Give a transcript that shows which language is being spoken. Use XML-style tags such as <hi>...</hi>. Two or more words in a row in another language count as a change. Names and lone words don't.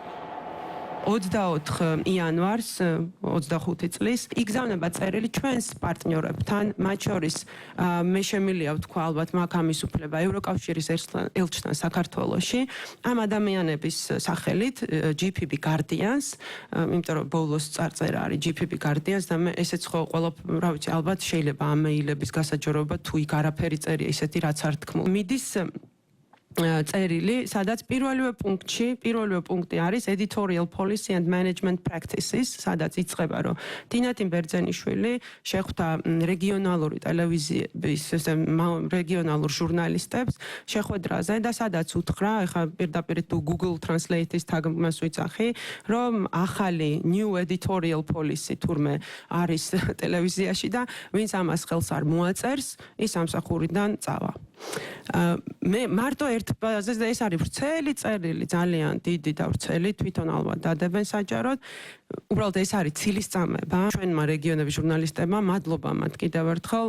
<ka>24 იანვარს 25 წლის იგზავნება წერილი ჩვენს პარტნიორებთან, მათ შორის მე შემილია ვთქვა ალბათ მაგ ამის უფლება ევროკავშირის ელჩთან საქართველოში, ამ ადამიანების სახელით GPB Guardians, იმიტომ რომ ბოლოს წარწერა არის GPB Guardians და მე ესეც ხო ყველა რა ვიცი ალბათ შეიძლება ამ მეილების გასაჯაროება თუ იქ არაფერი წერია ისეთი რაც არ თქმულ. მიდის წერილი, სადაც პირველივე პუნქტი არის</ka> <en>editorial policy and management practices,</en> <ka>სადაც იწყება, რომ თინათინ ბერძენიშვილი შეხვდა რეგიონალური ტელევიზიის რეგიონალურ ჟურნალისტებს შეხვედრაზე და სადაც უთხრა, ეხლა პირდაპირ თუ Google Translate-ის თარგმნას ვიძახი, რომ ახალი</ka> <en>new editorial policy</en> <ka>თურმე არის ტელევიზიაში და ვინც ამას ხელს არ მოაწერს, ის სამსახურიდან წავა. მე მარტო ერთ ბაზაზე და ეს არის ვრცელი წერილი, ძალიან დიდი და ვრცელი, თვითონ ალბათ დადებენ საჯაროდ. უბრალოდ ეს არის ცილისწამება ჩვენმა რეგიონების ჟურნალისტებმა, მადლობა მათ კიდევ ერთხელ.</ka>